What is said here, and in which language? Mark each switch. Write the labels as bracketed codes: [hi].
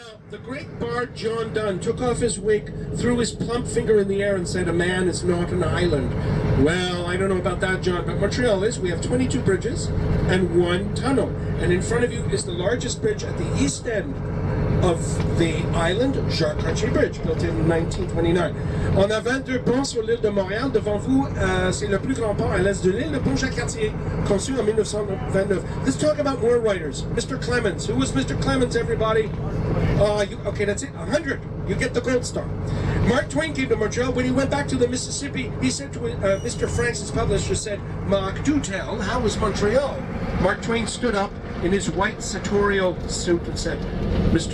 [en] The great bard John Donne took off his wig, threw his plump finger in the air and said, "A man is not an island." Well, I don't know about that, John, but Montreal is. We have 22 bridges and 1 tunnel. And in front of you is the largest bridge at the east end of the island, Jacques-Cartier Bridge, built in 1929. [fr] On a 22 ponts sur l'île de Montréal. Devant vous, c'est le plus grand pont à l'est de l'île, le pont Jacques-Cartier, conçu en 1929. [en] Let's talk about more writers. Mr. Clemens. Who was Mr. Clemens, everybody? Okay, that's it. 100. You get the gold star. Mark Twain came to Montreal. When he went back to the Mississippi, he said to Mr. Franks, his publisher, said, "Mark, do tell, how was Montreal?" Mark Twain stood up in his white sartorial suit and said, "Mr.